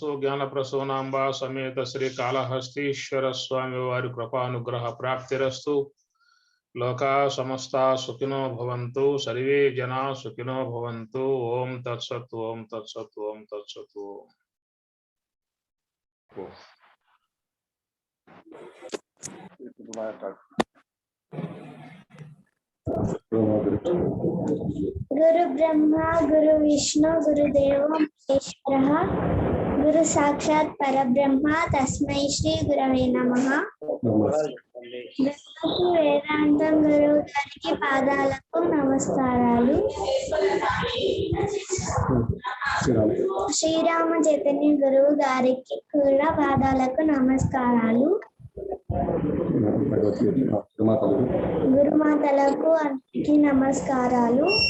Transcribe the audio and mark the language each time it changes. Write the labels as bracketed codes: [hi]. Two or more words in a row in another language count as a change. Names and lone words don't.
[te] జ్ఞాన ప్రసూనాంబ సమేత శ్రీ కాళహస్తీశ్వర స్వామి వారి కృపానుగ్రహ ప్రాప్తిరస్తు. [sa] లోకా సమస్తా సుఖినో భవంతు, సర్వే జనా సుఖినో భవంతు. ఓం తత్సత్. ఓం తత్సత్. ఓం తత్సత్. गुरु ब्रह्मा गुरु विष्णु गुरुदेव महेश्वरः गुरु साक्षात् परब्रह्म तस्मै श्री गुरवे नमः. [te] వేదాంతం గురువు గారికి పాదాలకు నమస్కారాలు. శ్రీరామ చైతన్య గురువు గారికి కూడా పాదాలకు నమస్కారాలు. గురుమాతలకు అందరికీ నమస్కారాలు.